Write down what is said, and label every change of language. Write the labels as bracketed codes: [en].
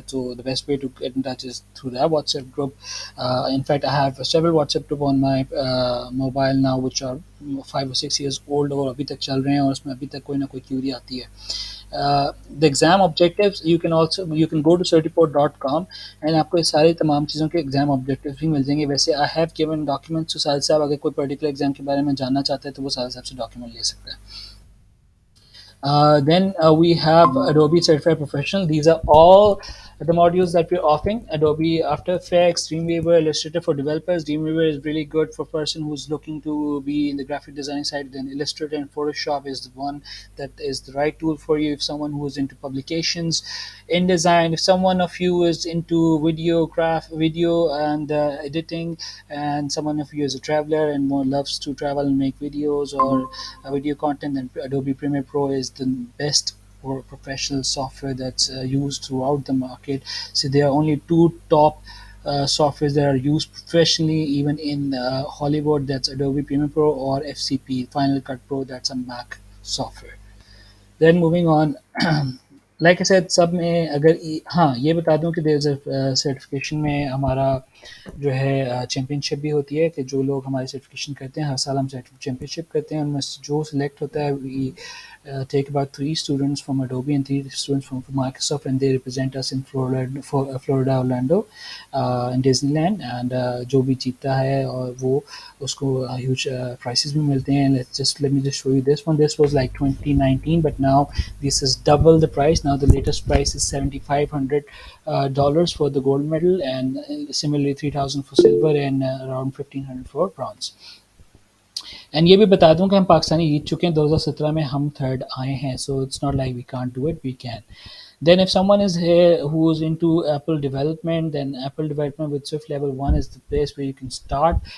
[en] तो the best way to get in touch is through that WhatsApp group. In fact I have several WhatsApp group on my mobile now which are 5 or 6 years old [hi] और अभी तक चल रहे हैं, और उसमें अभी तक कोई ना कोई क्यूरी आती है. [en] The exam objectives, you can go to certiport.com and [hi] आपको ये सारे तमाम चीज़ों के एग्जाम ऑब्जेक्टिव्स भी मिल जाएंगे. वैसे [en] I have given documents to [hi] साहिल साहब. अगर कोई पर्टिकुलर एग्जाम के बारे में जानना चाहता है तो वो साहिल साहब से डॉक्यूमेंट ले सकता है. [en] Then we have Adobe Certified Professional. These are all the modules that we're offering. Adobe After Effects, Dreamweaver, Illustrator for developers. Dreamweaver is really good for a person who's looking to be in the graphic design side. Then Illustrator and Photoshop is the one that is the right tool for you. If someone who's into publications, InDesign, if someone of you is into video and editing, and someone of you is a traveler and more loves to travel and make videos or video content, then Adobe Premiere Pro is the best for professional software that's used throughout the market. So there are only two top softwares that are used professionally, even in Hollywood. That's Adobe Premiere Pro, or FCP, Final Cut Pro. That's a Mac software. Then moving on, like I said, [hi] सब में अगर हाँ ये बता दूं कि [en] there's a certification [hi] में हमारा जो है चैम्पियनशिप भी होती है, कि जो लोग हमारी सर्टिफिकेशन करते हैं, हर साल हम चैम्पियनशिप करते हैं, उनमें जो सिलेक्ट होता है, [en] we take about 3 students from Adobe and 3 students from Microsoft, and they represent us in Florida, Orlando, in Disneyland, [hi] and जो भी जीतता है और वो उसको [en] huge prizes [hi] भी मिलते हैं. [en] Let me just show you this one. This was like 2019, but now this is double the price. Now the latest price is $7,500 for the gold medal, and similarly 3,000 for silver, and around 1,500 for bronze. [hi] And ये भी बता दूं कि हम पाकिस्तानी जीत चुके हैं. 2017 में हम थर्ड आए हैं. [en] So it's not like we can't do it, we can. Then if someone is here who is into Apple development, then Apple development with Swift level 1 is the place where you can start.